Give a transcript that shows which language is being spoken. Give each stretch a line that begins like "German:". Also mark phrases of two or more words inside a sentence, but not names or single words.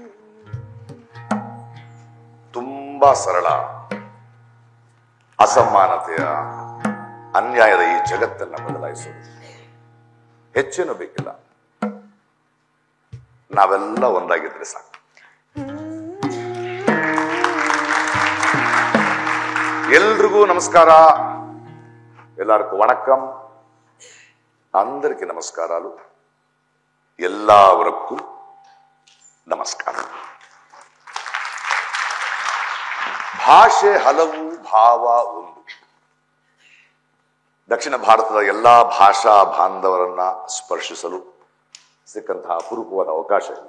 Kannada: ತುಂಬಾ ಸರಳ ಅಸಮಾನತೆಯ, ಅನ್ಯಾಯದ ಈ ಜಗತ್ತನ್ನ ಬದಲಾಯಿಸೋದು. ಹೆಚ್ಚೇನು ಬೇಕಿಲ್ಲ, ನಾವೆಲ್ಲ ಒಂದಾಗಿದ್ರೆ ಸಾಕು. ಎಲ್ರಿಗೂ నమస్కార, ಎಲ್ಲರಿಗೂ వణకం,
Telugu: అందరికీ నమస్కారాలు,
Malayalam: എല്ലാവർക്കും നമസ്കാരം.
Kannada: ಭಾಷೆ ಹಲವು, ಭಾವ ಒಂದು. ದಕ್ಷಿಣ ಭಾರತದ ಎಲ್ಲಾ ಭಾಷಾ ಬಾಂಧವರನ್ನ ಸ್ಪರ್ಶಿಸಲು ಸಿಕ್ಕಂತಹ ಅಪರೂಪವಾದ ಅವಕಾಶ.